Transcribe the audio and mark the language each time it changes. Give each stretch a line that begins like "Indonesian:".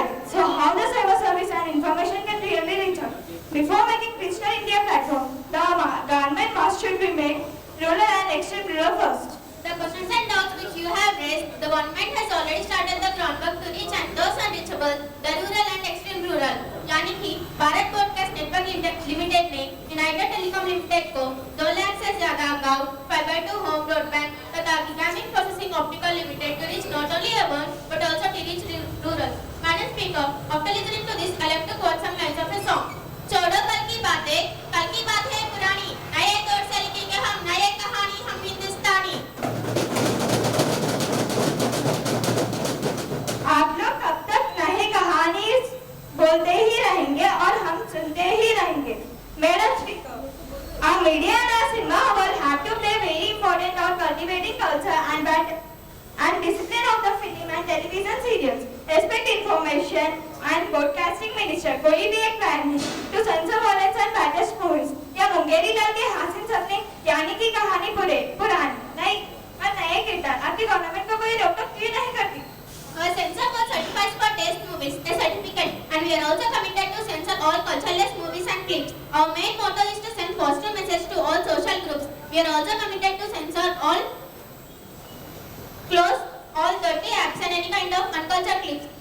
English: So how the cyber service and information can really reach out? Before making Digital India platform, the government must should be made rural and extreme rural first. The questions and doubts which you have raised has already started the groundwork to reach and those unreachable, the rural and extreme rural.
Hindi: यानी कि Bharat broadcast network limited ने United telecom limited को 2 लाख से ज्यादा गांव fibre to home broadband तथा gigabit processing optical limited
English: to reach not only urban but also to reach rural. Madam Speaker, after listening to this, I like to quote some lines of a song.
Hindi: छोड़ो कल की बात है पुरानी, नए दौर से लिखेंगे हम नए कहानी, हम हिंदुस्तानी। आप लोग कब तक नए कहानी बोलते ही रहेंगे और हम सुनते ही रहेंगे।
English: Madam Speaker, our media and our cinema will have to play very important role cultivating culture and discipline of the film and television serials. Respect information and broadcasting minister
Hindi: कोई भी एक प्लान है
English: to censor violence and baddest movies
Hindi: या मुंगेरी लाल के हासिल सपने यानी कि कहानी पुरानी नहीं और नए किरदार। आपकी गवर्नमेंट को कोई रोक टोक क्यों नहीं करती?
English: Our censor board certifies for taste movies, a certificate, and we are also committed to censor all cultureless movies and clips. Our main motto is to send positive message to all social groups. We are also committed to censor close all dirty apps and any kind of uncultured clips.